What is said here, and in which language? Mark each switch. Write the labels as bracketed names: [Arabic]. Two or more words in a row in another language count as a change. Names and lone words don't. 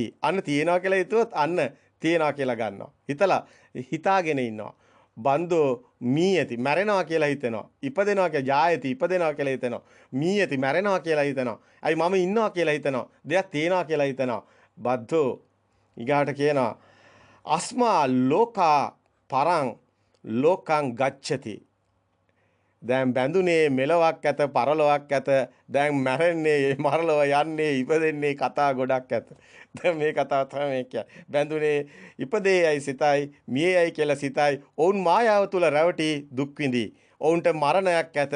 [Sinhala] අන්න තියනවා කියලා හිතුවොත් අන්න තියනවා කියලා ගන්නවා. හිතාගෙන ඉන්නවා. [Pali] බන්දෝ මීයති [Sinhala] මැරෙනවා කියලා හිතෙනවා. ඉපදෙනවා කියලා ජායති ඉපදෙනවා කියලා හිතෙනවා. මීයති මැරෙනවා කියලා හිතෙනවා. අයි මම ඉන්නවා කියලා හිතෙනවා. දෙයක් තියනවා කියලා හිතෙනවා. බද්දෝ ඊගාට කියනවා [Pali] අස්මා ලෝකා පරං ලෝකං ගච්ඡති. [Sinhala] දැන් බැඳුනේ මෙලොවක් ඇත පරලොවක් ඇත. දැන් මැරෙන්නේ මරලොව යන්නේ ඉපදෙන්නේ කතා ගොඩක් ඇත. දැන් මේ කතාව තමයි කියන්නේ. බැඳුනේ ඉපදේයයි සිතයි මියේයයි කියලා සිතයි. ඔවුන් මායාව තුල රැවටි දුක් විඳී. ඔවුන්ට මරණයක් ඇත.